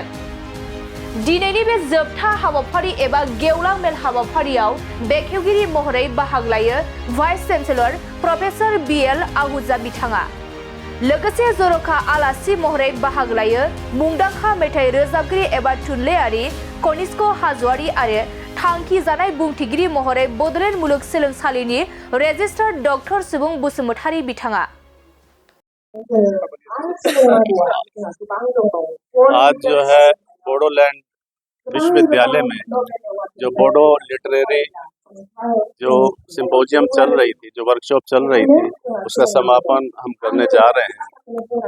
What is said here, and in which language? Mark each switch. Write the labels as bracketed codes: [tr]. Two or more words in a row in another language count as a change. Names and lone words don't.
[brx] दिनैनि बे जोबथा हाबाफारि एबा गेवलां मेल हाबाफारियाव बेखेवगिरि महरै बाहागो लायो [en] vice chancellor professor [brx] बिएल आहूजा बिथाङा। लोगोसे जर'खा आलासि महरै बाहागो लायो मुंदांखा मेथाइ रोजाबगिरि एबा थुनलाइयारि कनिष्क हाज'वारि आरो थांखि जानाय बुंथिगिरि महरै बड'लेण्ड मुलुगसोलोंसालिनि रेजिस्ट्रार डक्टर सुबुं बसुमतारी बिथाङा। [hi] आज जो है बोडोलैंड विश्वविद्यालय में जो बोडो [en] literary jo symposium [hi] चल रही थी, जो वर्कशॉप चल रही थी, उसका समापन हम करने जा रहे हैं।